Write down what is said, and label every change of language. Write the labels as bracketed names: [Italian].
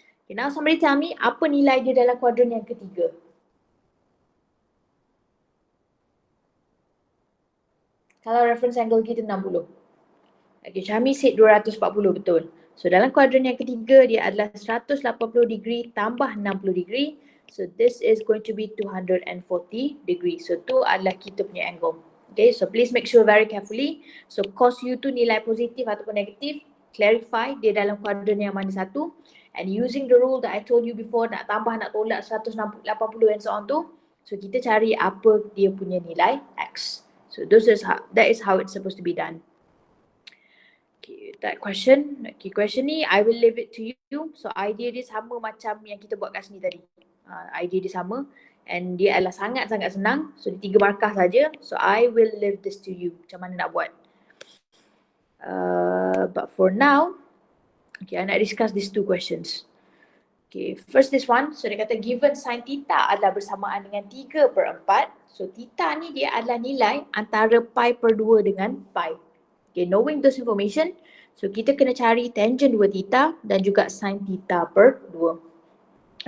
[English] Okay, now somebody tell me [Malay] apa nilai dia dalam kuadran yang ketiga? Kalau reference angle kita 60. Okay, Syami said 240, betul. So dalam kuadran yang ketiga dia adalah 180 degree tambah 60 degree. [English] So this is going to be 240 degree. [Malay] So tu adalah kita punya angle. [English] Okay, so please make sure very carefully. [Malay] So cos U tu nilai positif ataupun negatif. Clarify dia dalam kuadran yang mana satu. [English] And using the rule that I told you before, [Malay] nak tambah, nak tolak 180 and so on tu. So kita cari apa dia punya nilai X. [English] So that is how it's supposed to be done. Okay, that question. Okay, question ni I will leave it to you. [Malay] So idea dia sama macam yang kita buat kat sini tadi. Idea dia sama and dia adalah sangat-sangat senang. So dia 3 markah saja. [English] So I will leave this to you. [Malay] Macam mana nak buat. [English] But for now, okay, I nak discuss these 2 questions. Okay, first this one. [Malay] So dia kata given sin theta adalah bersamaan dengan 3/4. So theta ni dia adalah nilai antara pi per 2 dengan pi. Okay, [English] knowing this information, [Malay] so kita kena cari tangent 2 theta dan juga sin theta per 2.